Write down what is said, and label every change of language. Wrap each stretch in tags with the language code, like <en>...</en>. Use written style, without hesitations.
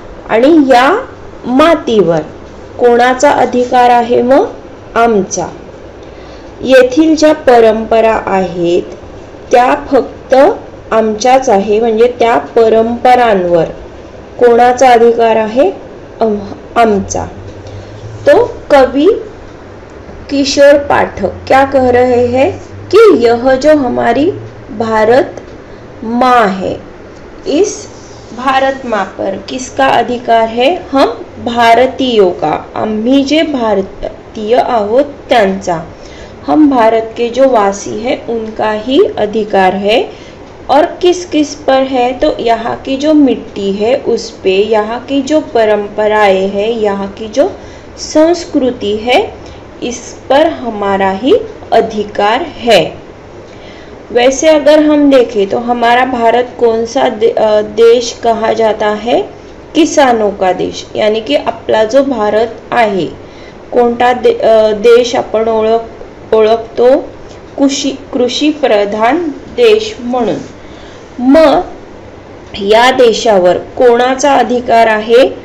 <mr>आणि या मातीवर कोणाचा अधिकार आहे? मग आमचा। येथील ज्या परंपरा आहेत त्या फक्त आमच्याच आहे, म्हणजे त्या परंपरांवर कोणाचा अधिकार आहे? आमचा।</mr> <hi>तो कवि किशोर पाठक क्या कह रहे हैं कि यह जो हमारी भारत माँ है, इस भारत माँ पर किसका अधिकार है? हम भारतीयों का,</hi> <mr>आम्ही जे भारतीय आहोत त्यांचा,</mr> <hi>हम भारत के जो वासी हैं उनका ही अधिकार है। और किस किस पर है? तो यहाँ की जो मिट्टी है उस पे, यहाँ की जो परंपराएं हैं, यहाँ की जो संस्कृति है, इस पर हमारा ही अधिकार है। वैसे अगर हम देखें तो हमारा भारत कौन सा देश कहा जाता है? किसानों का देश। यानी कि</hi> <mr>आपला जो भारत आहे, कोणता देश आपण ओळखतो? कृषी प्रधान देश म्हणून। मग या देशावर कोणाचा अधिकार आहे?</mr>